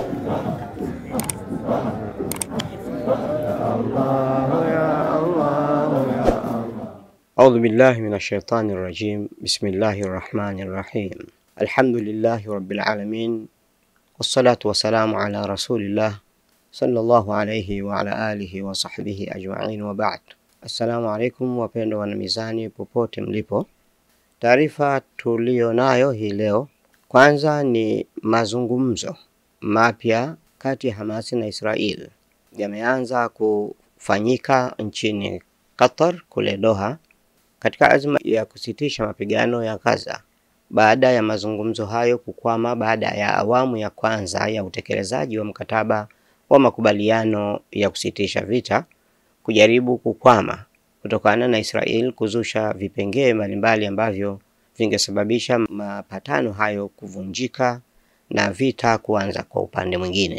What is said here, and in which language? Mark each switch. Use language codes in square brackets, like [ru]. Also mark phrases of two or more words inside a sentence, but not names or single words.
[ar] أعوذ بالله من الشيطان الرجيم. بسم الله الرحمن الرحيم. الحمد لله رب العالمين، والصلاة والسلام على رسول الله صلى الله عليه وعلى آله وصحبه أجمعين وبعد. السلام عليكم [sw] wapendwa wanamizani popote mlipo. Taarifa tulionayo hii leo, kwanza ni mazungumzo mapya kati ya Hamas na Israel yameanza kufanyika nchini Qatar kule Doha katika azma ya kusitisha mapigano ya Gaza, baada ya mazungumzo hayo kukwama baada ya awamu ya kwanza ya utekelezaji wa mkataba wa makubaliano ya kusitisha vita kujaribu kukwama kutokana na Israel kuzusha vipengee mbalimbali ambavyo vingesababisha mapatano hayo kuvunjika na vita kuanza kwa upande mwingine.